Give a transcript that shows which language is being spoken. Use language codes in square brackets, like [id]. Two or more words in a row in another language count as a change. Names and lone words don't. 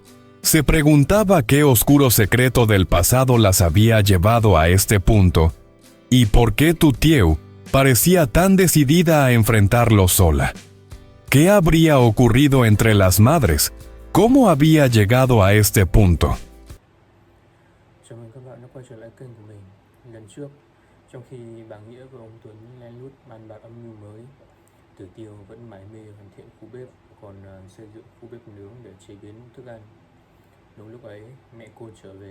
[es] Se preguntaba qué oscuro secreto del pasado las había llevado a este punto y por qué Tutieu parecía tan decidida a enfrentarlo sola. ¿Qué habría ocurrido entre las madres? ¿Cómo había llegado a este punto? [vi] Chào mừng các bạn đã quay trở lại kênh của mình. Lần trước, trong khi bà Nghĩa và ông Tuấn lén lút bàn bạc âm mưu mới, Tử Tiêu vẫn mải mê hoàn thiện khu bếp, còn xây dựng khu bếp nướng để chế biến thức ăn. Đúng lúc ấy, mẹ cô trở về.